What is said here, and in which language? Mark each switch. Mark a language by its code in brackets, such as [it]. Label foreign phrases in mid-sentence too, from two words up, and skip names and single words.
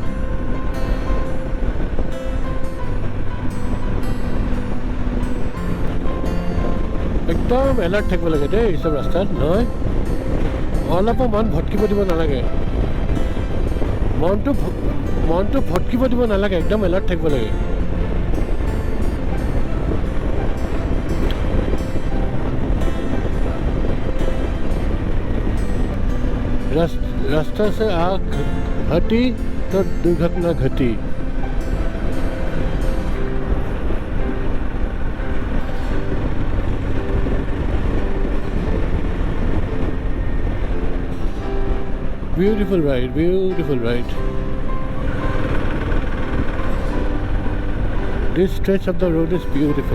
[as] একদম এলাৰ্ট থাকিব লাগে দেই এই চব ৰাস্তাত, নহয় অলপো মন ভটকিব দিব নালাগে, মনটো ভটকিব দিব নালাগে, একদম এলাৰ্ট থাকিব লাগে। [hi] रास्ता से आग हटी तो दुर्घटना घटी। [en] Beautiful ride, beautiful ride. This stretch of the road is beautiful.